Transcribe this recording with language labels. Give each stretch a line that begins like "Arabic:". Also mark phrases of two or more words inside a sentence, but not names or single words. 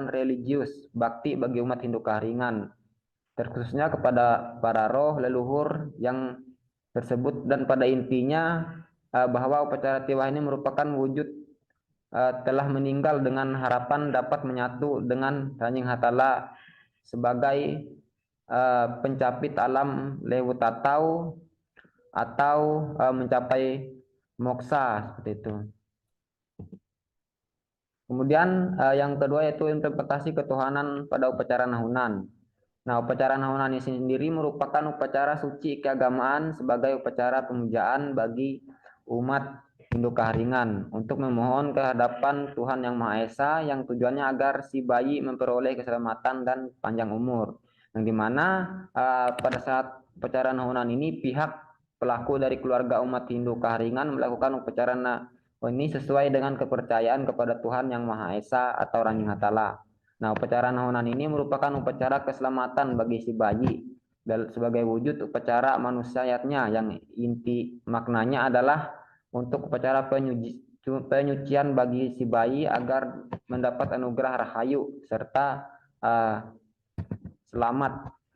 Indonesian: religius, bakti bagi umat Hindu Kaharingan, terkhususnya kepada para roh leluhur yang tersebut, dan pada intinya bahwa upacara Tiwah ini merupakan wujud telah meninggal dengan harapan dapat menyatu dengan Ranjing Hatala sebagai pencapit alam lewutatau atau mencapai moksa seperti itu. Kemudian yang kedua yaitu interpretasi ketuhanan pada upacara nahunan. Nah, upacara nahunan ini sendiri merupakan upacara suci keagamaan sebagai upacara pemujaan bagi umat Hindu Kaharingan untuk memohon kehadapan Tuhan Yang Maha Esa yang tujuannya agar si bayi memperoleh keselamatan dan panjang umur. Yang dimana pada saat upacara nahunan ini pihak pelaku dari keluarga umat Hindu Kaharingan melakukan upacara ini sesuai dengan kepercayaan kepada Tuhan Yang Maha Esa atau Ranjing Hatala. Nah, upacara nahunan ini merupakan upacara keselamatan bagi si bayi dan sebagai wujud upacara manusiatnya yang inti maknanya adalah untuk upacara penyucian bagi si bayi agar mendapat anugerah rahayu serta selamat.